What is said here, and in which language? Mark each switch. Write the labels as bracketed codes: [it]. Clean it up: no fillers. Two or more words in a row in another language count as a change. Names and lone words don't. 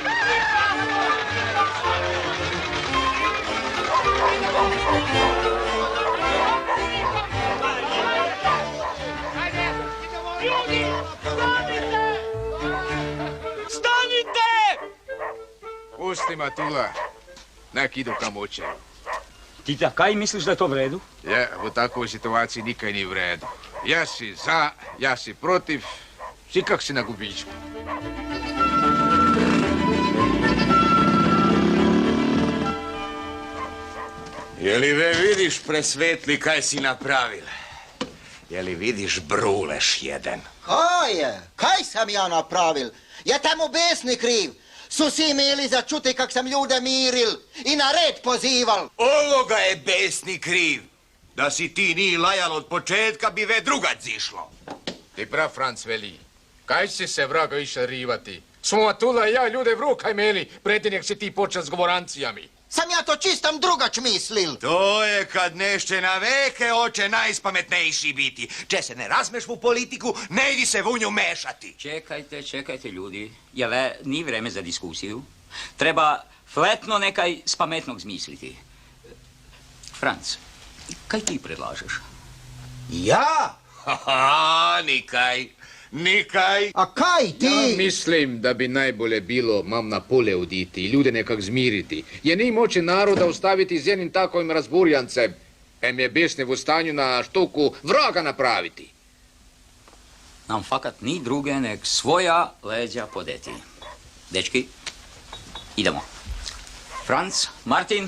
[hr] Ljudi, stanite! Stanite! Pusti, Matula. Nek idu kam hoće. Tita, kaj misliš da je to v redu? Je, u takvoj situaciji nikaj ni v redu. Ja si za, ja si protiv, si kak si na gubičku. Jeli ve vidiš, presvetli, kaj si napravil? Jeli vidiš bruleš jedan? Kaj je? Kaj sam ja napravil? Je tamo besni kriv. Su si imeli začuti kak sam ljude miril i na red pozival. Ovoga je besni kriv. Da si ti ni lajal od početka, bi ve drugac zišlo. Ti prav, Franc, veli. Kaj si se, vraga, iša rivati? Smo Matula i ja ljude vrukaj imeli, preti nek si ti počet s govorancijami. Sam ja to čistam drugač mislil. To je kad nešće na veke oče najspametnejši biti. Če se ne razmeš u politiku, ne idi se u nju mešati. Čekajte, ljudi. Jele, ni vreme za diskusiju. Treba fletno nekaj spametnog zmisliti. Franc, kaj ti predlažeš? Ja? Haha, nikaj. A kaj ti? Ja mislim da bi najbolje bilo mam na pole oditi i ljude nekak zmiriti. Je ni moće naroda ostaviti z jednim takovim razburjancem. Em je besne u stanju na štuku vraga napraviti. Nam fakat ni druge nek svoja leđa podeti. Dečki, idemo. Franc, Martin?